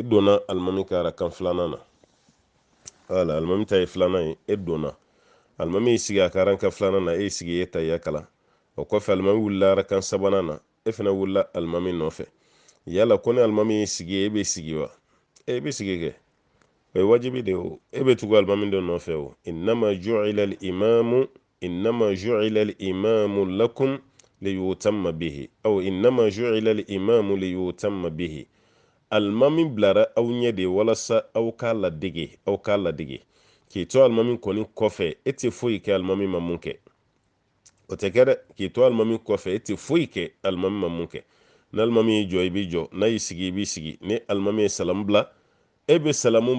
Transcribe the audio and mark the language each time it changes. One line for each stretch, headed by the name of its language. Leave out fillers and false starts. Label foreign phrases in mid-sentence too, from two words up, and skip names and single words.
Bambara: donna alimami ka arakan filanan na wala alimami ta ye filanan ye e donna alimami y'i sigi a ka arakan filanan na e y'i sigi e ta ya kalan o kɔfɛ alimami wulila arakan sabanan na e fana wulila alimami nɔfɛ yala ko ni alimami y'i sigi e bɛ sigi wa e bɛ sigi kɛ o ye wajibi de o e bɛ tugu alimami dɔ nɔfɛ o
Arabic: إنما جعل الإمام لكم ليؤتم به أو إنما جعل الإمام ليؤتم به
Bambara: alimami bilara aw ɲɛ de walasa aw k'a ladege k'i to alimami kɔni kɔfɛ e tɛ foyi kɛ alimami ma mun kɛ o tɛ kɛ dɛ k'i to alimami kɔfɛ e tɛ foyi kɛ alimami ma mun kɛ ni alimami y'i jɔ i b'i jɔ n'a y'i sigi i b'i sigi ni alimami ye salamu bila e bɛ salamu